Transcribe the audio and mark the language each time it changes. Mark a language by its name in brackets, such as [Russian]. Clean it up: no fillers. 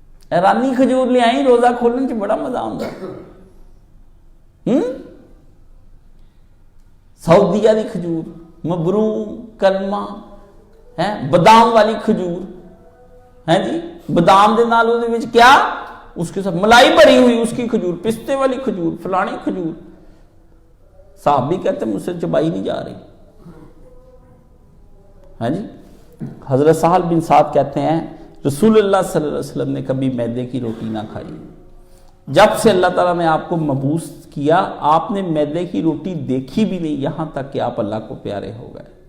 [Urdu] ایرانی کھجور لے آئی، روزہ کھولنے سے بڑا مزہ آتا ہے. [Punjabi] سعودیہ دی کھجور، مبروم، کلمہ ہے، بادام والی کھجور ہے جی. بادام دے نال دے وچ کیا، [Urdu] اس کے ساتھ ملائی بھری ہوئی اس کی کھجور، پستے والی کھجور، فلانی کھجور. صحابی کہتے ہیں مجھ سے چبائی نہیں جا رہی ہے جی. حضرت سہل بن سعد کہتے ہیں رسول اللہ صلی اللہ علیہ وسلم نے کبھی میدے کی روٹی نہ کھائی. جب سے اللہ تعالیٰ نے آپ کو مبعوث کیا آپ نے میدے کی روٹی دیکھی بھی نہیں، یہاں تک کہ آپ اللہ کو پیارے ہو گئے.